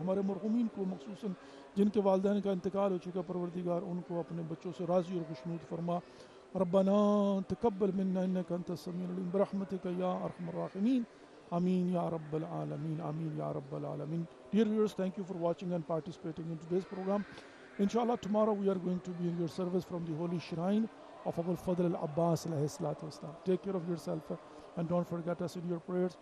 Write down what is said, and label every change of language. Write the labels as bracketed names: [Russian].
[Urdu] ہمارے مرحومین کو خصوصاً جن کے والدین کا انتقال ہو چکا، پروردگار ان کو اپنے بچوں سے راضی اور خوشنود فرما. [Arabic] ربنا تقبل منا انك انت السميع العليم برحمتك یا ارحم الراحمین. آمین یا رب العالمین. آمین یا رب العالمین. [English] Dear viewers, thank you for watching and participating in today's program. Inshallah, tomorrow we are going to be in your service from the holy shrine of Abul Fadl al-Abbas [Arabic] alayhi salatu wasalam. [English] Take care of yourself and don't forget us in your prayers.